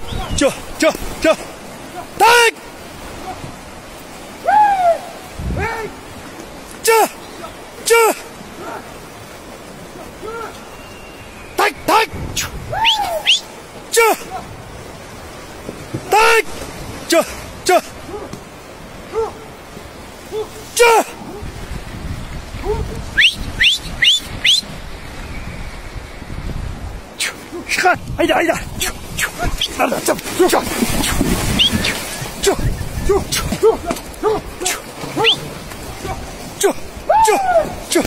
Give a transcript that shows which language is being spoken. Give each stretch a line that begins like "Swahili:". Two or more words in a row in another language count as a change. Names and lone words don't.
Turkish: Ç, ç, ç. Tak. Ç, ç. Tak, tak. Ç, ç. Tak. Ç, ç. Ç. Çıkar. Haydi haydi. Nerede? Çabuk. Çabuk. Çabuk. Çabuk.